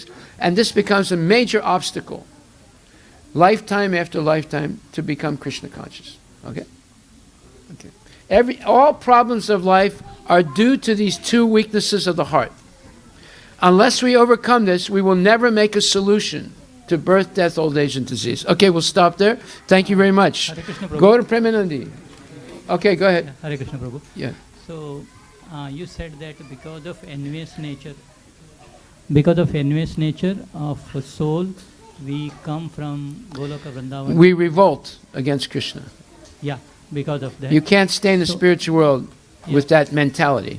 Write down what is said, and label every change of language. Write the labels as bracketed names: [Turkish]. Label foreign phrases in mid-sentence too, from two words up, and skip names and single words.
[English] And this becomes a major obstacle, lifetime after lifetime, to become Krishna conscious. Okay? Okay. All problems of life are due to these two weaknesses of the heart. Unless we overcome this, we will never make a solution to birth, death, old age, and disease. Okay, we'll stop there. Thank you very much. Hare Krishna Prabhu. Go to Premanandi. Okay, go ahead. Hare Krishna Prabhu. Yeah. So, you said that because of envious nature of soul, we come from Goloka Vrindavan. We revolt against Krishna. Yeah, because of that. You can't stay in the spiritual world with that mentality.